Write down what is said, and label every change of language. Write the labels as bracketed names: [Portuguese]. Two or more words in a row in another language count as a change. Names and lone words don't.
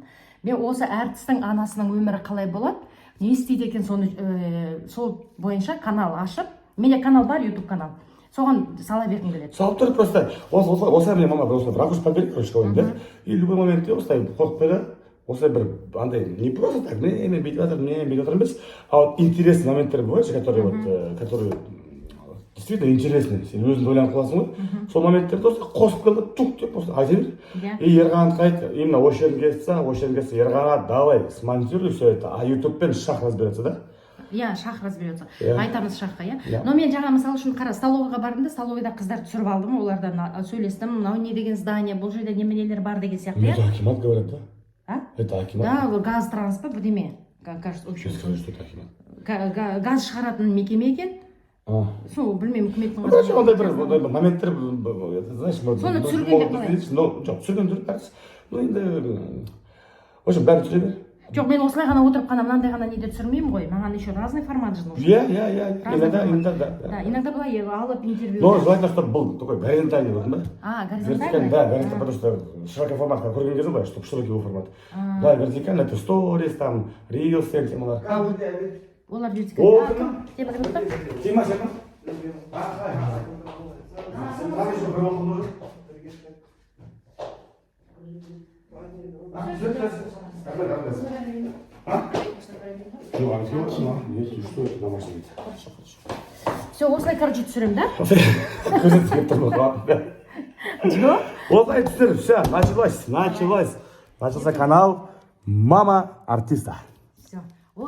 [Kazakh] Мен осы әртістің анасының өмірі қалай болады, не істейді екен, сол бойынша канал ашып, менде канал бар, YouTube канал. Соған сала бергім келеді. Салып тұр просто. Осылай мен мама бір ракурс [Russian] подбери, короче, [Kazakh] қойын да. [Russian] И любой [Kazakh] моментте осылай қойып қойды. Осылай бір андай [Russian] не просто так, [Kazakh] мен бүйтіп жатырмын емес, [Russian] а вот интересный [Kazakh] моменттер [Russian] бывает, которые действительно интересный. [Kazakh] Сен өзіңді ойланып қаласың ғой. Сол моменттерді осылай қосып келді, тук деп осылай айта бер. И Ерғанды қайт, именно осы жерін келсе, Ерғанға [Russian] давай смонтируй все это, а [Kazakh] ютубпен шах [Russian] разберется, да? [Kazakh] Иә, шах разберется. Айтамыз шахқа, иә. Но мен жаңа мысал үшін қара, столовыйға бардым да, столовыйда қыздарды түсіріп алдым, олардан сөйлестім, мынау не деген здание, бұл жерде неменелер бар деген сияқты. [Russian] Это акимат говорят, да? А? Это акимат? Да, газ транспорт, бірдеме. Кажется, Сейчас скажу, что это акимат. [Kazakh] Газ шығаратын мекеме екен. Сол, білмеймін, үкіметтің қазір. Ондай бір моменттер, знаешь, соны түсіргенде қалай? Жоқ, түсірген дұрыс бәрі. Ну, енді, [Russian] в общем, [Kazakh] бәрі түсіре бер. Жоқ, мен осылай ғана отырып қана мынандай ғана неде түсірмеймін ғой. [Russian] Маған еще разный формат нужен. Иә. Иногда, да. Да, иногда [Kazakh] былай алып интервью. [Russian] Но желательно, чтобы был такой горизонтальный, вот, да? Горизонтальный? Да, горизонтальный, потому что широкий формат, как [Kazakh] көрген кезде, [Russian] чтобы широкий был формат. Да, вертикально, это сторис, там, рилс, темалар. [Kazakh] Олар вертикально. [Russian] Тема. [Kazakh] Все, осылай, короче, түсірем, да? Осылай түсір, [Russian] все, началось. Начался канал Мама Артиста. Все.